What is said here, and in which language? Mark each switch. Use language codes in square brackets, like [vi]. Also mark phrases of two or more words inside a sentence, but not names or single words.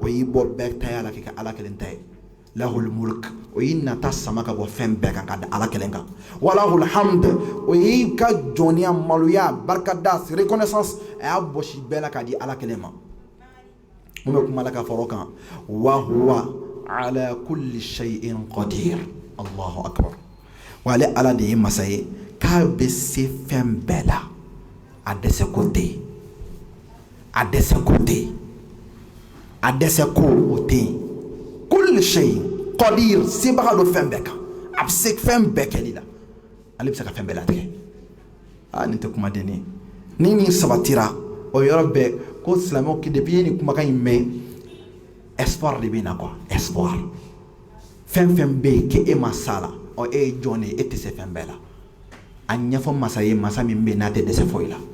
[bm] y'i bɔ bɛɛ taya la k'i ka ala kelen ta ye [ar] له الملك [bm] o y'i nata sama ka bɔ fɛn bɛɛ kan ka da ala kelen kan [ar] وله الحمد [bm] o y'i ka jɔnya maloya barikada reconnaissance a y'a bɔsi bɛɛ la k'a di ala kelen ma mun bɛ kuma la ka fara o kan [ar] وهو على كل شيء قدير الله أكبر [bm] wa ale ala de ye masa ye k'a bɛ se fɛn bɛɛ la a dɛsɛ ko tɛ yen a dɛsɛ ko tɛ yen a dɛsɛ ko o tɛ yen [ar] كل شيء قدير [bm] sebaga do fɛn bɛɛ kan a bɛ se fɛn bɛɛ kɛli la ale bɛ se ka fɛn bɛɛ latigɛ nin tɛ kumaden ye ni nin sabatira o yɔrɔ bɛɛ ko silamɛw ki depuis ye nin kumakan in mɛn espoir de bɛ na quoi espoir fɛn fɛn bɛ yen k'e ma s'a la e ye jɔn de ye e tɛ se fɛn bɛɛ la a ɲɛfɔ masa ye masa min bɛ yen n'a tɛ dɛsɛ foyi la